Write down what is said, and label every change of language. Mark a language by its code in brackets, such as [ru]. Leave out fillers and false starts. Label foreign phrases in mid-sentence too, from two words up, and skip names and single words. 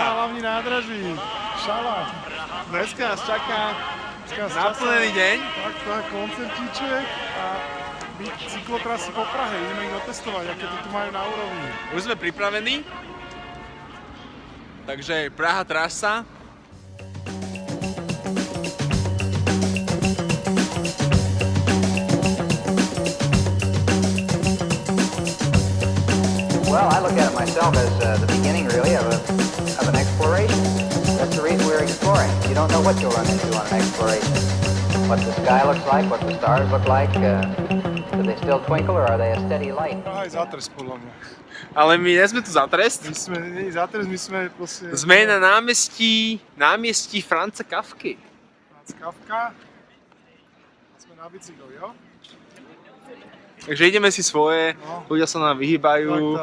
[sk] Na hlavní nádraží. Šala. Dneska nás čaká Čas naplnený deň. Tak, koncertíček a byť cyklotrasy po Prahe. Ideme ich otestovať, aké to tu majú na úrovni. Už sme pripravení. Takže Praha trasa. [en] Well, I look at it myself as the beginning, really, of an exploration. That's the reason we're exploring. You don't know what you'll run into on an exploration. What the sky looks like, what the stars look like. Do they still twinkle, or are they a steady light? [sk] Praha je zatres, podľa mňa. Ale my nie sme tu za trest. My sme, nie zatres, my sme proste... Sme na námestí Franza Kafky. Franz Kafka. Sme na bicykli, jo? Takže ideme si svoje, ľudia sa nám vyhýbajú,